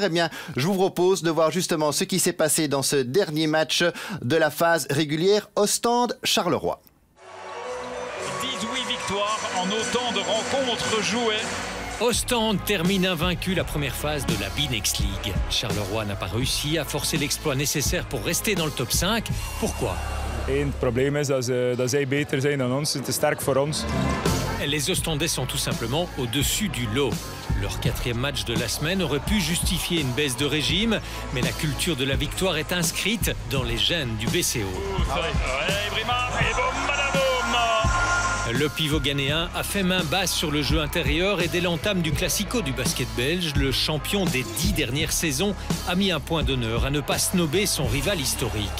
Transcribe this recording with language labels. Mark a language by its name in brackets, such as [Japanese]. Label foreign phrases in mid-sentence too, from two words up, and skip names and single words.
[French] Eh bien, je vous propose de voir justement ce qui s'est passé dans ce dernier match de la phase régulière Ostende-Charleroi. 18 victoires en autant de rencontres jouées. Ostende termine invaincu la première phase de la B-Next League. Charleroi n'a pas réussi à forcer l'exploit nécessaire pour rester dans le top 5. Pourquoi? [Dutch] Het probleem is dat zij beter zijn dan ons. Het is sterk voor ons. [French] Les Ostendais sont tout simplement au-dessus du lot. Leur 4e match de la semaine aurait pu justifier une baisse de régime, mais la culture de la victoire est inscrite dans les gènes du BCO. Le pivot ghanéen a fait main basse sur le jeu intérieur et dès l'entame du classico du basket belge, le champion des 10 dernières saisons a mis un point d'honneur à ne pas snober son rival historique.